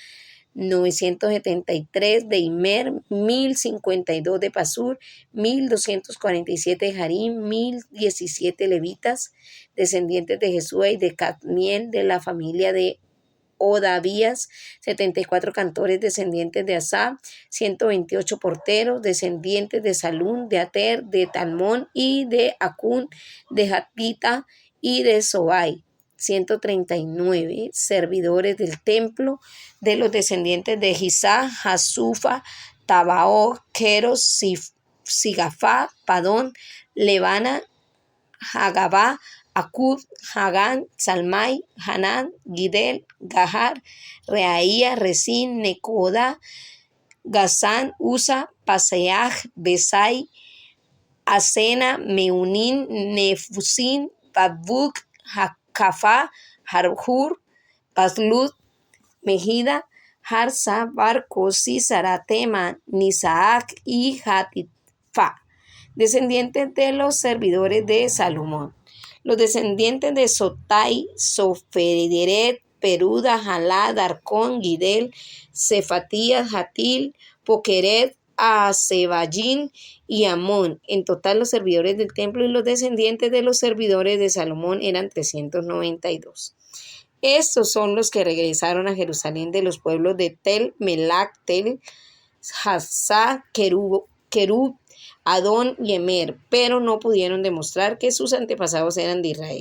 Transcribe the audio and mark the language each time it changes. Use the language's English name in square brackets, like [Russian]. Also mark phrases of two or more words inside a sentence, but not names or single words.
[Spanish] 973 de Imer, 1052 de Pasur, 1247 de Harim, 1017 levitas descendientes de Jesúa y de Cadmiel de la familia de Odavías, 74 cantores descendientes de Asaf, 128 porteros descendientes de Salún, de Ater, de Talmón y de Acún, de Hatita, y de Sobai, 139 servidores del templo de los descendientes de Gisá, Hasufa, Tabaoth, Queros, Sigafá, Padón, Lebana, Hagabá, Acub, Hagán, Salmai, Hanán, Gidel, Gahar, Reaía, Resín, Necoda, Gazán, Usa, Paseaj, Besai, Asena, Meunín, Nefusin, Badbuk, Hakafá, Harhur, Bazlud, Mejida, Harsa, Barcos, Sísara, Tema, Nisaac y Hatitfa, descendientes de los servidores de Salomón. Los descendientes de Sotai, Sofederet, Peruda, Jalá, Darcón, Gidel, Cefatías, Hatil, Pokeret, a Seballín y Amón. En total, los servidores del templo y los descendientes de los servidores de Salomón eran 392. Estos son los que regresaron a Jerusalén de los pueblos de Tel, Melac, Tel, Hassá, Kerub, Adón y Emer, pero no pudieron demostrar que sus antepasados eran de Israel.